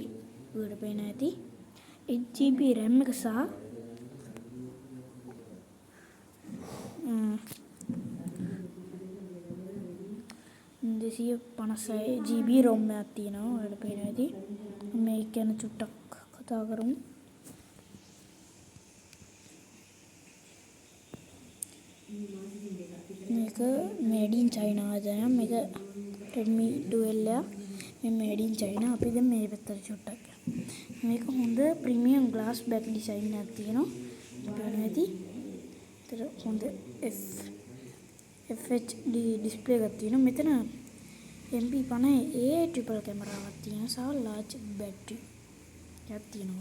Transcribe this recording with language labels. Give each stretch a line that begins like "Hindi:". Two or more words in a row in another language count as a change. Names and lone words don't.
Sinhala: උඩට පේන ඇති 8GB RAM එක සහ 256GB ROM එකක් තියෙනවා. උඩට පේන ඇති මේක ගැන චුට්ටක් කතා කරමු. මේක
English: made in China
Sinhala: ආයතනයක්. මේක Redmi 12 එක. මේ
English: made in China.
Sinhala: අපි දැන් මේ පැත්තට චුට්ටක් මේක හොඳ
English: premium glass back design
Sinhala: එකක් තියෙනවා. බලන්න ඇති. ඒතර හොඳ
English: FHD display
Sinhala: එකක් තියෙනවා. මෙතන MP50A ට්‍රිපල් කැමරාවක් තියෙනවා සහ
English: large battery
Sinhala: එකක් තියෙනවා.